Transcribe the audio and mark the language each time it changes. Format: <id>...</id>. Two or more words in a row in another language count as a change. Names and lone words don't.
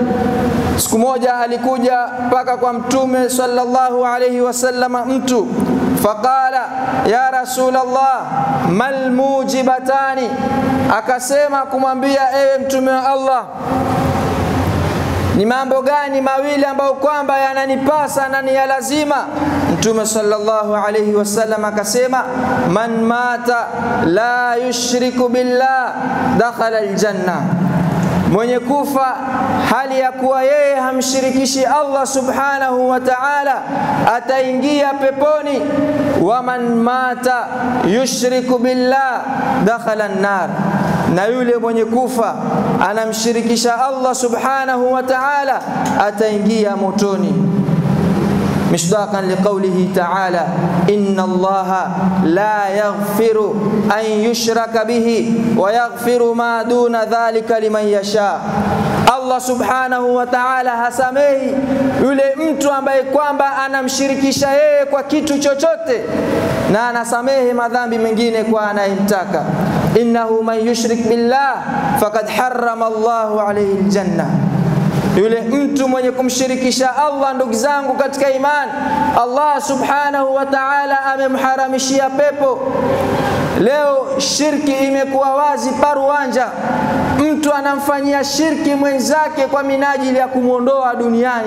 <sw>siku moja alikuja mpaka kwa Mtume</sw> <ar>صلى الله عليه وسلم</ar> <sw>mtu,</sw> <ar>فقال يا رسول الله ما الموجبتان,</ar> <sw>akasema kumwambia ewe mtume wa Allah, ni mambo gani mawili ambayo kwamba yananipasa na ni ya lazima? Mtume</sw> <ar>صلى الله عليه وسلم</ar> <sw>akasema</sw> <ar>من مات لا يشرك بالله دخل الجنة,</ar> <sw>mwenye kufa hali ya kuwa yeye hamshirikishi Allah</sw> <ar>سبحانه وتعالى</ar> <sw>ataingia peponi.</sw> <ar>ومن مات يشرك بالله دخل النار,</ar> <sw>na yule mwenye kufa anamshirikisha Allah</sw> <ar>سبحانه وتعالى</ar> <sw>ataingia motoni.</sw> <ar>مصداقا لقوله تعالى إن الله لا يغفر أن يشرك به ويغفر ما دون ذلك لمن يشاء.</ar> <sw>Allah</sw> <ar>سبحانه وتعالى</ar> <sw>hasamehi yule mtu ambaye kwamba anamshirikisha yeye kwa kitu chochote, na anasamehe madhambi mengine kwa anayemtaka.</sw> <ar>إنه من يشرك بالله فقد حرم الله عليه الجنة,</ar> <sw>yule mtu mwenye kumshirikisha Allah, ndugu zangu katika imani, Allah</sw> <ar>سبحانه وتعالى</ar> <sw>amemharamishia pepo. Leo shirki imekuwa wazi paruanja, mtu anamfanyia shirki mwenzake kwa minajili ya kumuondoa duniani.</sw>